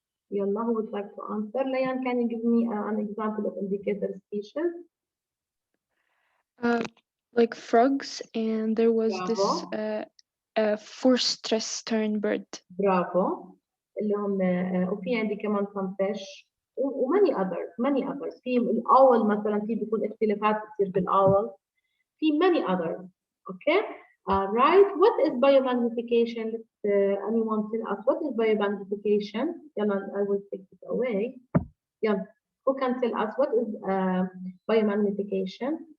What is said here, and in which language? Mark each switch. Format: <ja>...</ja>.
<en>Yalla, who would like to answer? Layan, can you give me an example of indicator species? Like frogs, and there was this forced stress tern bird.</en> <ar>برافو. اللي هم وفي عندي كمان</ar> <en>some fish</en> <ar>وماني others. في الأول مثلا في بيكون اختلافات بتصير بالأول.</ar> <en>في many others. Okay. Right. What is biomagnification? Anyone tell us what is biomagnification? Yalla, I will take it away. Yeah. Who can tell us what is biomagnification?</en>